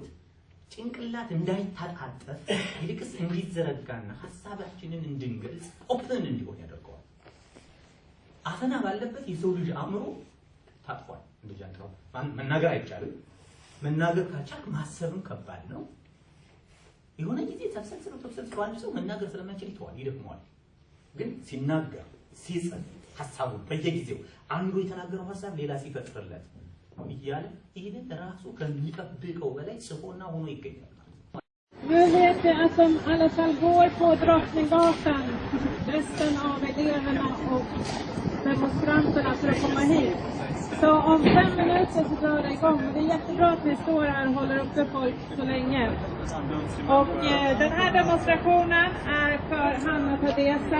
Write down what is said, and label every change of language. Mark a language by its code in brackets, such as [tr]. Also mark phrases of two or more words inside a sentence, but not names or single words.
[am] ጭንቅላት እንዳይታጣጠፍ ይልቅስ እንዲዘረጋና ሀሳባችንን እንድንገልጽ ኦፕን እንዲሆን ያደርገዋል። አፈና ባለበት የሰው ልጅ አእምሮ ታጥፏል። እንደ ጃንጥላው መናገር አይቻልም። መናገር ካቻክ ማሰብም ከባድ ነው። የሆነ ጊዜ ተብሰልስሎ አንድ ሰው መናገር ስለማይችል ይተዋል፣ ይደክመዋል። ግን ሲናገር ሲጽፍ ሀሳቡን በየጊዜው አንዱ የተናገረው ሀሳብ ሌላ ሲፈጥርለት እያለ ይህንን ራሱ ከሚጠብቀው በላይ ጽፎና ሆኖ ይገኛል። [sv] Nu vet jag att de i alla fall går på Drottninggatan, resten av eleverna och demonstranterna för att komma hit. Så om 5 minuter så drar det igång. Det är jättebra att ni står här och håller uppe folk så länge. Och den här demonstrationen är för Hanna Tadesa.